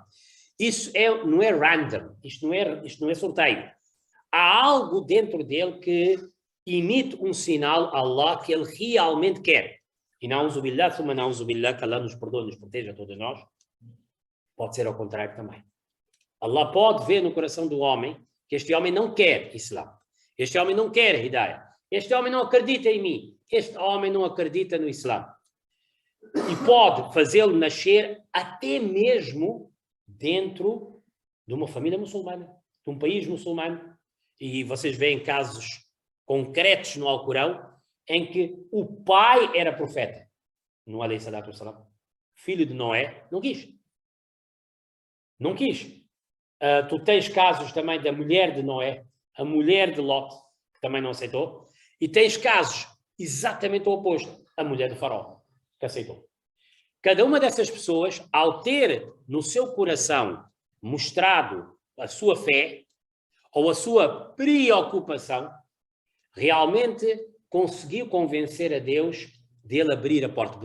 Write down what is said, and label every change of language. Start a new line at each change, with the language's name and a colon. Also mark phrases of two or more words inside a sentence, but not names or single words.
Portuguese: Isso não é random, isto não é sorteio. Há algo dentro dele que emite um sinal a Allah que ele realmente quer.
Arabic: E نعوذ بالله ثم نعوذ بالله,
Portuguese: que Allah nos perdoe, nos proteja a todos nós. Pode ser ao contrário também. Allah pode ver no coração do homem que este homem não quer Islã. Este homem não quer Hidayah. Este homem não acredita em mim. Este homem não acredita no Islã. E pode fazê-lo nascer até mesmo dentro de uma família muçulmana, de um país muçulmano. E vocês veem casos concretos no Alcorão em que o pai era profeta.
Arabic: No عليه الصلاة والسلام.
Portuguese: Filho de Noé, não quis. Não quis. Tu tens casos também da mulher de Noé, a mulher de Lot, que também não aceitou. E tens casos exatamente o oposto, a mulher de Faraó, que aceitou. Cada uma dessas pessoas, ao ter no seu coração mostrado a sua fé ou a sua preocupação, realmente conseguiu convencer a Deus dele abrir a porta.